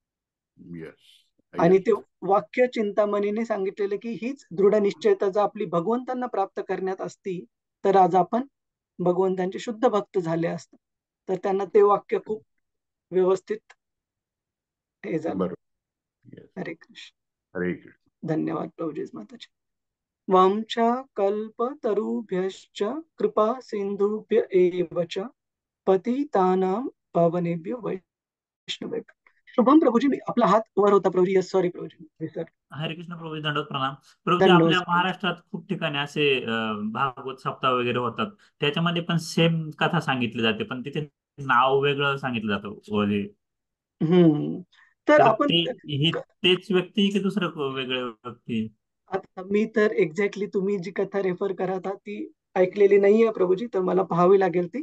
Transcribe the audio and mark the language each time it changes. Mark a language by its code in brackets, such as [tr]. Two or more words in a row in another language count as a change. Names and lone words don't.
[mr] आणि ते वाक्य चिंतामणीने सांगितलेलं की हीच दृढ निश्चयता जर आपली भगवंतांना प्राप्त करण्यात असती तर आज आपण भगवंतांचे शुद्ध भक्त झाले असते. तर त्यांना ते वाक्य खूप व्यवस्थित हे झालं. [sa] हरे कृष्ण. हरे कृष्ण. [mr] धन्यवाद प्रभुजीज माताजी. [sa] वांछा कल्पतरुभ्यश्च कृपा सिंधुभ्य एव च पतितानां पावनेभ्यो वैष्णवेभ्यो. [mr] शुभम प्रभुजी, आपला हात वर होता प्रभुजी. [en] yes, sorry [mr] प्रभुजी, विसर. [sa] हरे कृष्ण [mr] प्रभुजी, दंडवत प्रणाम. प्रभुजी, आपल्या महाराष्ट्रात खूप ठिकाणी असे भागवत सप्ताह वगैरे होतात, त्याच्यामध्ये पण सेम कथा सांगितली जाते, पण तिथे नाव वेगळं सांगितलं जातं. तर आपण तेच व्यक्ती की दुसरं वेगळे व्यक्ती? आता मी तर एक्झॅक्टली तुम्ही जी कथा रेफर करत आहात ती ऐकलेली नाहीये प्रभुजी, तर मला पाहावी लागेल ती.